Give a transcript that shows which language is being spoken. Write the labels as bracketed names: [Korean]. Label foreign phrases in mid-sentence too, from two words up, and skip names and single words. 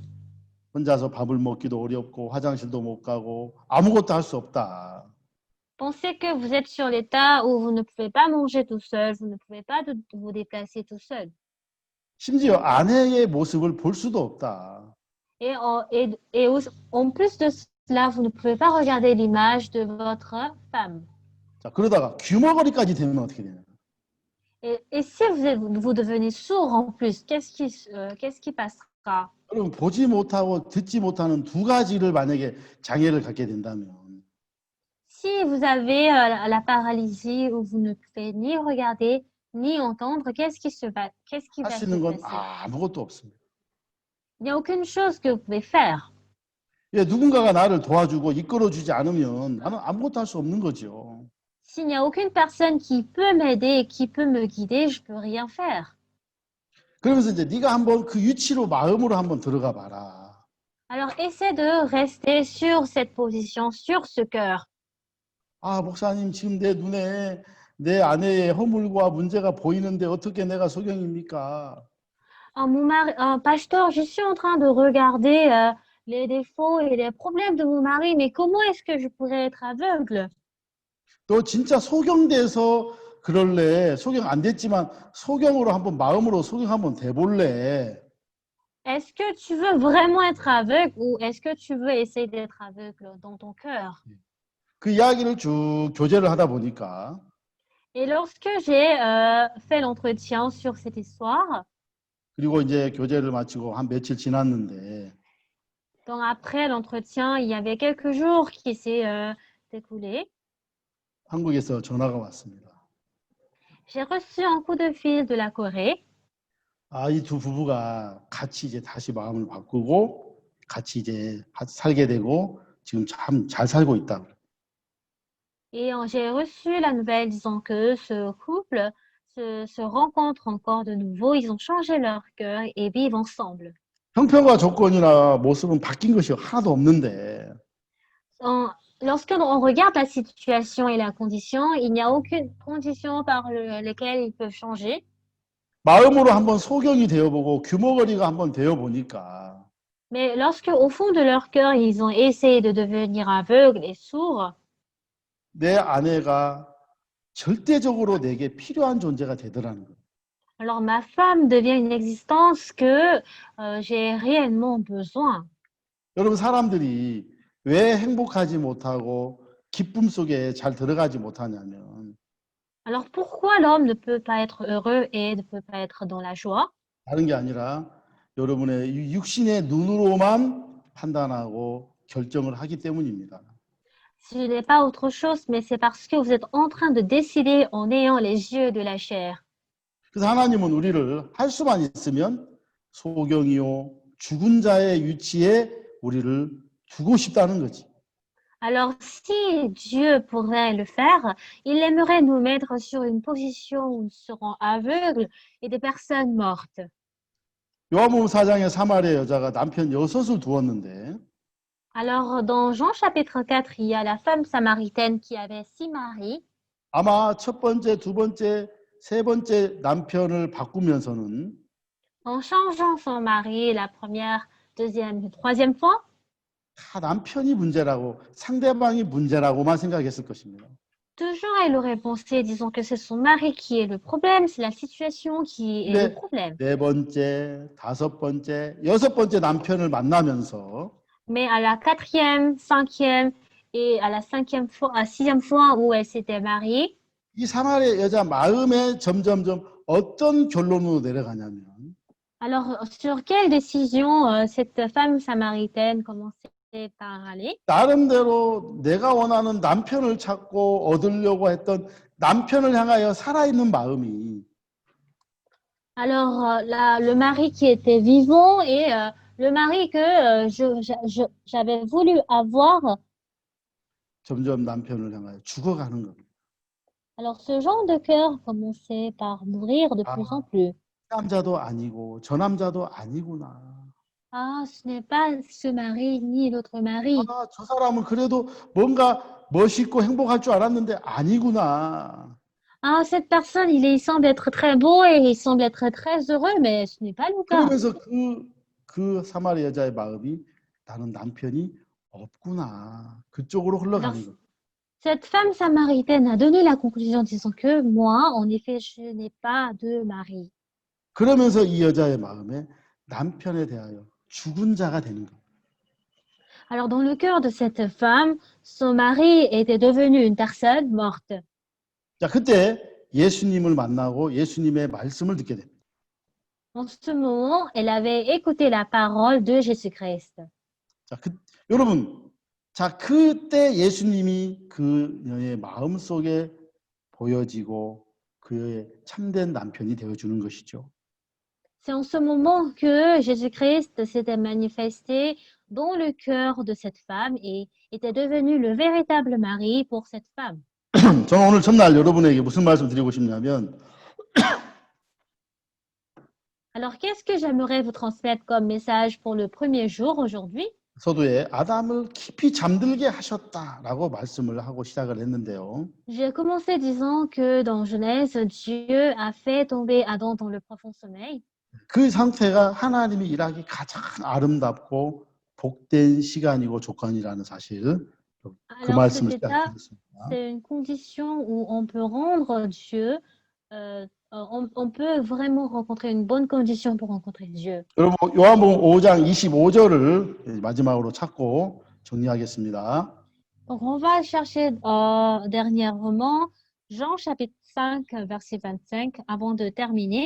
[Korean] 혼자서 밥을 먹기도 어렵고 화장실도 못 가고 아무것도 할 수 없다. [French] Pensez que vous êtes sur l'état où vous ne pouvez pas manger tout seul, vous ne pouvez pas vous déplacer tout seul. [Korean] 심지어 아내의 모습을 볼 수도 없다. [French] En plus de cela, vous ne pouvez pas regarder l'image de votre femme. [Korean] 자, 그러다가 귀머거리까지 되면 어떻게 되냐? [French] Et si vous devenez sourd en plus, qu'est-ce qui passera? [Korean] 여러분 보지 못하고 듣지 못하는 두 가지를 만약에 장애를 갖게 된다면 [French] Si vous avez la paralysie où vous ne pouvez ni regarder ni entendre, qu'est-ce qui [Korean] 할 [French] va [Korean] 수 [French] se [Korean] 있는 건 [French] passer? [Korean] 아무것도 없습니다. [French] Il n'y a aucune chose que vous pouvez faire. [Korean] 예, 누군가가 나를 도와주고 이끌어주지 않으면 나는 아무것도 할 수 없는 거죠. [French] S'il n'y a aucune personne qui peut m'aider, qui peut me guider, je peux rien faire. [Korean] 그러면서 이제 네가 한번 그 위치로 마음으로 한번 들어가 봐라. [French] Alors, essaie de rester sur cette position, sur ce cœur. [Korean] 아, 목사님 지금 내 눈에 내 아내의 허물과 문제가 보이는데 어떻게 내가 소경입니까? [French] Pasteur, je suis en train de regarder les défauts et les problèmes de mon mari, mais comment est-ce que je pourrais être aveugle? [Korean] 너 진짜 소경돼서 그럴래? 소경 안 됐지만 소경으로 한번 마음으로 소경 한번 돼볼래? [French] Est-ce que tu veux vraiment être aveugle ou est-ce que tu veux essayer d'être aveugle dans ton cœur? [Korean] 그 이야기를 쭉 교제를 하다 보니까 [French] Et lorsque j'ai fait l'entretien sur cette histoire, [Korean] 그리고 이제 교제를 마치고 한 며칠 지났는데 [French] donc après l'entretien, il y avait quelques jours qui s'est écoulés. [Korean] 한국에서 전화가 왔습니다. [French] J'ai reçu un coup de fil de la Corée. [Korean] 아, 이 두 부부가 같이 이제 다시 마음을 바꾸고 같이 이제 살게 되고 지금 참 잘 살고 있다. [French] Et j'ai reçu la nouvelle disant que ce couple se rencontre encore de nouveau. Ils ont changé leur cœur et vivent ensemble. [Korean] 형편과 조건이나 모습은 바뀐 것이 하나도 없는데 [French] Lorsque on regarde la situation et la condition, il n'y a aucune condition par lesquelles ils peuvent changer. [Korean] 마음으로 한번 소경이 되어보고 규모거리가 한번 되어보니까 [French] Mais lorsque, au fond de leur cœur, ils ont essayé de devenir aveugles et sourds, [Korean] 내 아내가 절대적으로 내게 필요한 존재가 되더라는 거예요. [French] alors ma femme devient une existence que j'ai réellement besoin. [Korean] 여러분 사람들이 왜 행복하지 못하고 기쁨 속에 잘 들어가지 못하냐면 [French] Alors pourquoi l'homme ne peut pas être heureux et ne peut pas être dans la joie? [Korean] 다른 게 아니라 여러분의 이 육신의 눈으로만 판단하고 결정을 하기 때문입니다. [French] Ce n'est pas autre chose, mais c'est parce que vous êtes en train de décider en ayant les yeux de la chair. [Korean] 그래서 하나님은 우리를 할 수만 있으면 소경이요 죽은 자의 위치에 우리를 두고 싶다는 거지. [French] Alors, si Dieu pourrait le faire, il aimerait nous mettre sur une position où nous serons aveugles et des personnes mortes. [Korean] 요한복음 4장에 사마리아 여자가 남편 6을 두었는데 [French] Alors, dans Jean chapitre 4, il y a la femme samaritaine qui avait 6 maris. [Korean] 아마 첫 번째, 두 번째, 세 번째 남편을 바꾸면서는 [French] En changeant son mari la première, deuxième et troisième fois, [Korean] 다 남편이 문제라고 상대방이 문제라고만 생각했을 것입니다. [French] toujours elle aurait pensé, disons que c'est son mari qui est le problème, c'est la situation qui est le [Korean] 근데 [French] problème. [Korean] 네 번째, 다섯 번째, 여섯 번째 남편을 만나면서 [French] Mais à la quatrième, cinquième et à la cinquième fois, à sixième fois où elle s'était mariée, [Korean] 이 사마리아 여자 마음에 점점점 어떤 결론으로 내려가냐면 [French] alors sur quelle décision cette femme samaritaine commençait par aller? [Korean] 나름대로 내가 원하는 남편을 찾고 얻으려고 했던 남편을 향하여 살아있는 마음이 [French] Alors le mari qui était vivant et le mari que j'avais voulu avoir. [Korean] 점점 남편을 향하여 죽어가는 겁니다. [French] Alors ce genre de cœur commençait par mourir de plus en plus. [Korean] 남자도 아니고 저 남자도 아니구나. [French] Ah, ce n'est pas ce mari ni l'autre mari. [Korean] 아, 저 사람은 그래도 뭔가 멋있고 행복할 줄 알았는데 아니구나. [French] Ah, cette personne, il semble être très beau et il semble être très heureux, mais ce n'est pas le cas. [Korean] 그러면서 그 사마리 여자의 마음이 나는 남편이 없구나. 그쪽으로 [French] Alors, [Korean] 흘러가는 거. [French] cette femme samaritaine a donné la conclusion disant que moi, en effet, je n'ai pas de mari. [Korean] 그러면서 이 여자의 마음에 남편에 대하여 죽은 자가 되는 거. [French] Alors, dans le cœur de cette femme, son mari était devenu une personne morte. [Korean] 자, 그때 예수님을 만나고 예수님의 말씀을 듣게 됩니다. [French] En ce moment, elle avait écouté la parole de Jésus-Christ. [Korean] 자, 여러분, 자, 그때 예수님이 그녀의 마음속에 보여지고 그의 참된 남편이 되어주는 것이죠. [French] C'est en ce moment que Jésus-Christ s'était manifesté dans le cœur de cette femme et était devenu le véritable mari pour cette femme. [Korean] 저는 오늘 첫날 여러분에게 무슨 말씀 드리고 싶냐면 [French] Alors, qu'est-ce que j'aimerais vous transmettre comme message pour le premier jour aujourd'hui? [Korean] 서두에 아담을 깊이 잠들게 하셨다라고 말씀을 하고 시작을 했는데요. [French] J'ai commencé disant que dans Genèse, Dieu a fait tomber Adam dans le profond sommeil. [Korean] 그 상태가 하나님이 일하기 가장 아름답고 복된 시간이고 조건이라는 사실 그 [French] Alors, cet [Korean] 말씀을 [French] état, [Korean] 시작했습니다. [French] c'est une condition où on peut rendre Dieu, on peut vraiment rencontrer une bonne condition pour rencontrer Dieu. [Korean] 여러분 요한복음 5장 25절을 마지막으로 찾고 정리하겠습니다. [French] Donc, on va chercher dernièrement Jean chapitre 5, verset 25, avant de terminer.